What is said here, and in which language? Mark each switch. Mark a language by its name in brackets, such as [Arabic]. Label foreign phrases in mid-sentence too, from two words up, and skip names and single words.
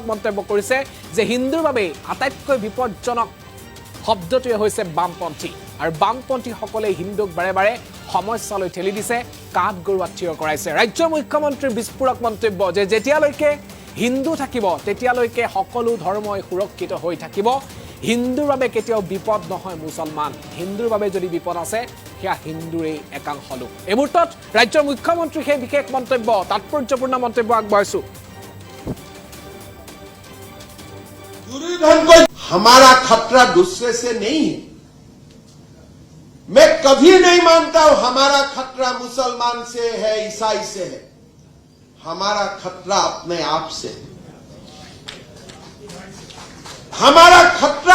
[Assamese] মন্তব্য কৰিছে যে হিন্দুৰ বাবে আটাইতকৈ বিপদজনক শব্দটোৱে হৈছে বামপন্থী আৰু বামপন্থীসকলে হিন্দুক বাৰে বাৰে সমস্যালৈ ঠেলি দিছে কাঠ গড়াত থিয় কৰাইছে ৰাজ্যৰ মুখ্যমন্ত্ৰীৰ বিস্ফোৰক মন্তব্য যে যেতিয়ালৈকে হিন্দু থাকিব তেতিয়ালৈকে সকলো ধৰ্মই সুৰক্ষিত হৈ থাকিব হিন্দুৰ বাবে কেতিয়াও বিপদ নহয় মুছলমান হিন্দুৰ বাবে যদি বিপদ আছে সেয়া হিন্দুৰে একাংশ লোক এই মুহূৰ্তত ৰাজ্যৰ মুখ্যমন্ত্ৰী সেই বিশেষ মন্তব্য তাৎপৰ্যপূৰ্ণ মন্তব্য আগবঢ়াইছো [Hindi] दुर्योधन को हमारा खतरा दूसरे से नहीं है मैं कभी नहीं मानता हूं हमारा खतरा मुसलमान से है ईसाई से है हमारा खतरा अपने आप से है हमारा खतरा